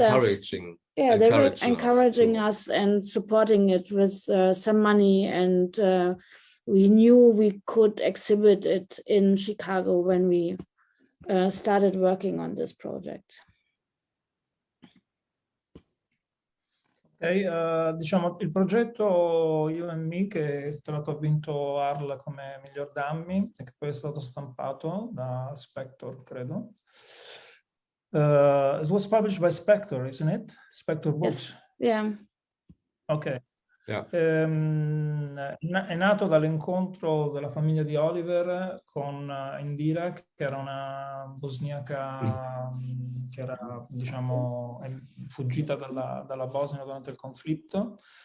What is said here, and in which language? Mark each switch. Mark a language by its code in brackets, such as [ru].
[en] encouraging Yeah, they were encouraging us and supporting it with some money, and we knew we could exhibit it in Chicago when we started working on this project. [it] Ok, diciamo il progetto You and Me, che tra l'altro ha vinto ARL come miglior dummy, che poi è stato stampato da Spector, credo. [en] It was published by Spector, isn't it? Spector Books. Yes. Yeah. Ok. Yeah. [it] È nato dall'incontro della famiglia di Oliver con Indira, che era una bosniaca che era, diciamo, fuggita dalla Bosnia durante il conflitto.